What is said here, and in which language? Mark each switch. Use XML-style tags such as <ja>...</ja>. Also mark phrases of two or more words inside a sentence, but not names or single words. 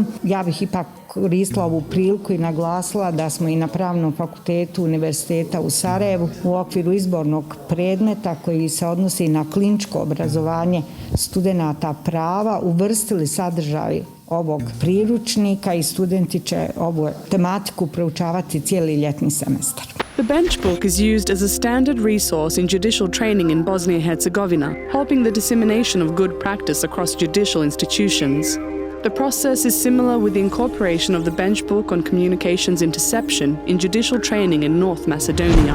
<bs>Ja bih ipak koristila ovu priliku i naglasila da smo i na Pravnom fakultetu Univerziteta u Sarajevu u okviru izbornog predmeta koji se odnosi na kliničko obrazovanje studenata prava uvrstili sadržaj ovog priručnika i studenti će ovu tematiku proučavati cijeli ljetni semestar.</bs> <en>The Benchbook is used as a standard resource in judicial training in Bosnia and Herzegovina, helping the dissemination of good practice across judicial institutions. The process is similar with the incorporation of the Benchbook on communications interception in judicial training in North Macedonia.</en>